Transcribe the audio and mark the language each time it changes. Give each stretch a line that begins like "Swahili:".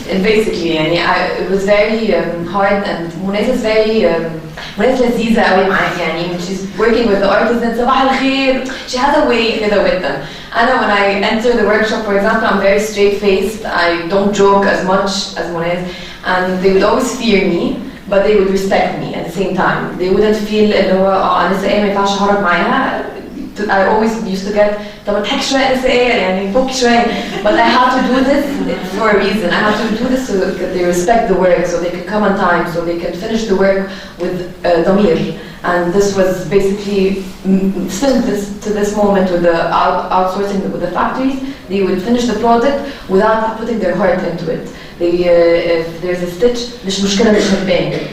English: Basically, it was very hard, and Mounaz is very Mounaz
Arabic: لذيذة قوي معاك.
English: When she's working with the artisans,
Arabic: صباح الخير,
English: she has a way كده with them. When I enter the workshop, for example, I'm very straight-faced. I don't joke as much as Mounaz, and they would always fear me, but they would respect me at the same time. They wouldn't feel
Arabic: اللي هو أنسة ما ينفعش أهرب معاها.
English: I always used to get
Arabic: طب اضحك شوية أنسة يعني فوقي شوية.
English: But I had to do this for a reason. I had to do this so that they respect the work, so they could come on time, so they could finish the work with ضمير. And this was basically still to this moment with the outsourcing with the factories. They would finish the product without putting their heart into it. If there's a stitch,
Arabic: مش مشكلة مش هتبان.